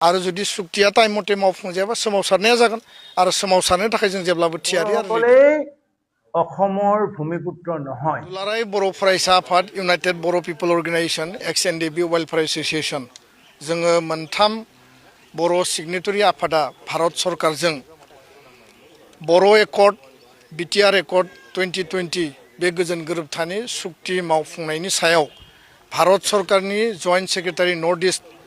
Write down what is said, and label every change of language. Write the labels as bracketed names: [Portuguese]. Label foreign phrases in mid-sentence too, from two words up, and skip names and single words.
[Bodo] आरो जुदि सुक्तिया टाइम मथे मावफुंजायाबा सोमावसारनाया जागोन आरो सोमावसारनो थाखाय जों जेब्लाबो थियारि आरो [Assamese] অসমৰ ভূমিপুত্ৰ নহয় [Bodo] दुलाराय बर' फरायसा आफाद इउनाइटेड बर' पिपल अर्गेनाइजेशन एक्स Ndfb वेलफेयार एसोसिएशन जोङो मोनथाम बर' सिगनेटरि आफादा भारत सरकारजों बर' एकर्ड बिटिआर एकर्ड 2020 बे गोजोन गोरोबथानि सुक्ति मावफुंनायनि सायाव भारत सरकारनि [English] joint secretary North East